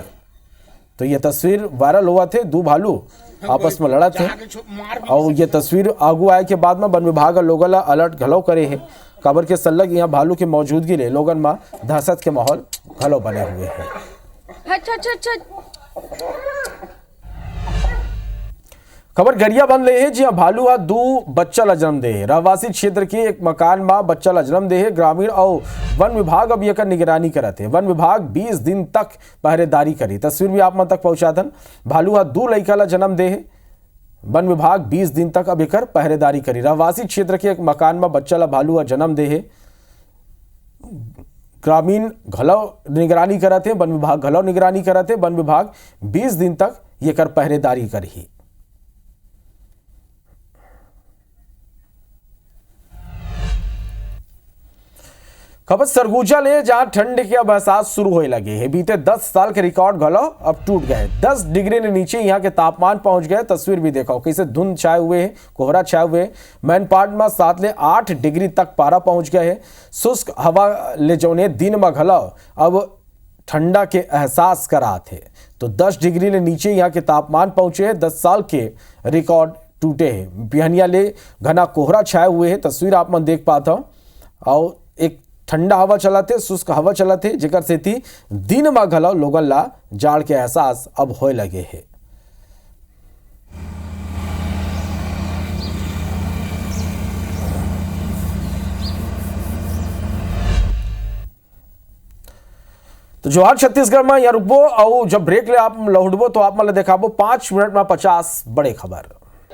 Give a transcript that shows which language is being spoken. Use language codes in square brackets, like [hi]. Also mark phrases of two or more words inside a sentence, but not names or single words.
[hne] तो ये तस्वीर वायरल हुआ थे। 2 भालू आपस में लड़ा थे और ये तस्वीर आगू आए के बाद में वन विभाग लोगों ला अलर्ट घलो करे है। खबर के सल्लग यहाँ भालू की मौजूदगी ले लोगों में दहशत के माहौल घलो बने हुए हैं। खबर गरिया बन रहे हैं जी हाँ भालू हा दू बच्चा ला जन्म दे रहवासी क्षेत्र के एक मकान में बच्चा ला जन्म दे ग्रामीण और वन विभाग अब यकर निगरानी करते वन विभाग 20 दिन तक पहरेदारी करी तस्वीर भी आप मन तक पहुंचा दन भालू हा दू लड़का ला जन्म दे वन विभाग 20 दिन तक अब यकर पहरेदारी करी रहवासी क्षेत्र के एक मकान में बच्चा ला भालू हा जन्म दे ग्रामीण घलव निगरानी करते वन विभाग घलव निगरानी करते वन विभाग 20 दिन तक यकर पहरेदारी करी। खबर सरगुजा ले जहां ठंड के अब एहसास शुरू होने लगे हैं बीते 10 साल के रिकॉर्ड घलो अब टूट गए 10 डिग्री ने नीचे यहां के तापमान पहुंच गए तस्वीर भी देखो कैसे धुंध छाए हुए हैं कोहरा छाए हुए मैन पार्ट में 7 ले 8 डिग्री तक पारा पहुंच गए है शुष्क हवा ले जौने दिन में घलो अब ठंडा के एहसास करा थे तो 10 डिग्री ने नीचे यहाँ के तापमान पहुंचे हैं 10 साल के रिकॉर्ड टूटे हैं बिहनिया ले घना कोहरा छाए हुए हैं तस्वीर आप मन देख पाता हूं और एक ठंडा हवा चलाते शुष्क हवा चलाते जेकर से थी दिन में घलो लोगन ला जाड़ के एहसास अब होए लगे है। तो जोहार छत्तीसगढ़ में यहाँ रुकबो और जब ब्रेक ले आप लौटबो तो आप मतलब देखाबो 5 मिनट में 50 बड़े खबर।